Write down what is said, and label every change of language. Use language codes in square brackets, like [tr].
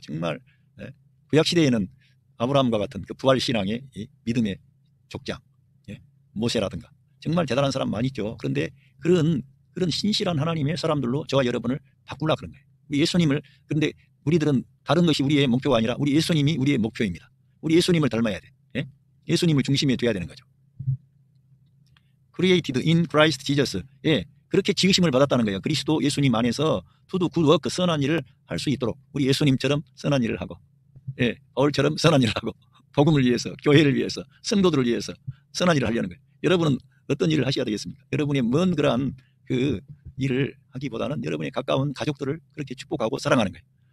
[ko] 정말 구약 시대에는 아브라함과 같은 그 부활 신앙의 이 믿음의 족장 모세라든가 정말 대단한 사람 많이 있죠. 그런데 그런 신실한 하나님의 사람들로 저와 여러분을 바꾸려고 그런 거예요. 우리 예수님을 그런데 우리들은 다른 것이 우리의 목표가 아니라 우리 예수님이 우리의 목표입니다. 우리 예수님을 닮아야 돼. 예수님을 중심에 둬야 되는 거죠. [en] Created in Christ Jesus. [ko] 그렇게 지으심을 받았다는 거예요. 그리스도 예수님 안에서 [en] to do good work, [ko] 선한 일을 할 수 있도록 우리 예수님처럼 선한 일을 하고 바울처럼 선한 일을 하고 복음을 위해서 교회를 위해서 성도들을 위해서 선한 일을 하려는 거예요. 여러분은 어떤 일을 하셔야 되겠습니까? 여러분의 먼 그러한 그 일을 하기보다는 여러분의 가까운 가족들을 그렇게 축복하고 사랑하는 거예요.